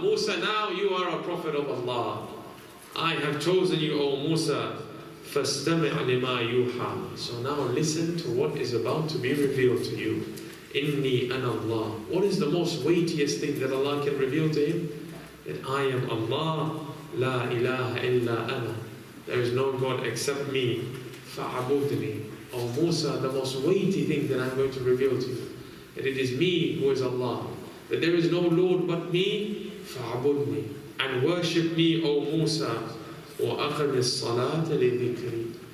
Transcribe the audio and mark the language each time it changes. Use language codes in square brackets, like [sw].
[en] Musa, now you are a prophet of Allah. I have chosen you, O Musa. [ar] فَاسْتَمِعْ لِمَا يُوحَى. [en] So now listen to what is about to be revealed to you. [ar] إِنِّي أَنَا اللَّهُ. [en] What is the most weightiest thing that Allah can reveal to him? That I am Allah, [ar] لَا إِلَهَ إِلَّا أَنَا. [en] There is no God except me. [ar] فَعَبُدْنِي. [en] O Musa, the most weighty thing that I'm going to reveal to you, that it is me who is Allah, that there is no Lord but me. [ar] فَعَبُدْنِي. [en] And worship me, O Musa. [ar] وَأَقِمِ الصَّلَاةَ لِذِكْرِي.